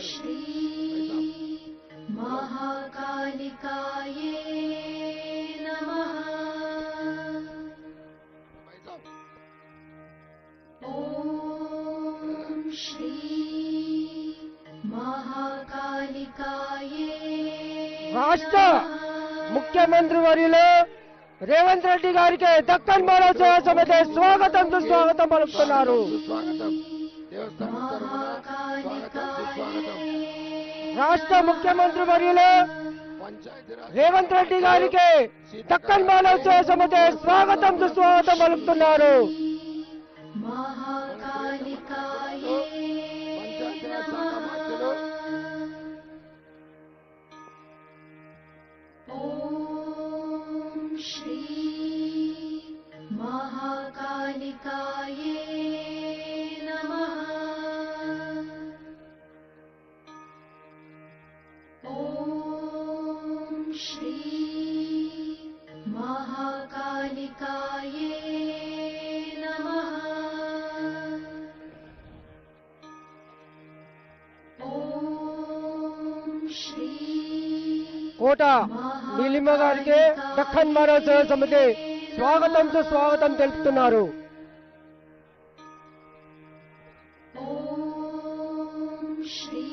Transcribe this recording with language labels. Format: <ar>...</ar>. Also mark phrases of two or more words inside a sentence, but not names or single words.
<sa>श्री महाकालिकाये नमः।</sa> <hi>भाई साहब</hi> <sa>ॐ श्री महाकालिकाये</sa> <te>రాష్ట్ర ముఖ్యమంత్రి వర్యులు రేవంత్ రెడ్డి గారికి దక్కన్ మానవ సేవా సమితి స్వాగతం సుస్వాగతం పలుకుతున్నారు. సుస్వాగతం. దేవస్థానం తరపున స్వాగతం సుస్వాగతం. రాష్ట్ర ముఖ్యమంత్రి వర్యులు పంచాయతీరాజ్ రేవంత్ రెడ్డి గారికి దక్కన్ మాలోత్సవ సమితి స్వాగతం సుస్వాగతం పలుకుతున్నారు.</te> <sa>महाकालिकाये</sa> <te>పంచాయతీరాజ్ శాఖ మంత్రులు</te> <sa>ॐ श्री महाकालिकाये नमः। ॐ श्री महाकालिकाये नमः। ॐ श्री</sa> <te>కోట నీలిమ గారికి దక్కన్ మాలోత్సవ సమితి స్వాగతం సుస్వాగతం తెలుపుతున్నారు.</te> <sa>ॐ श्री</sa>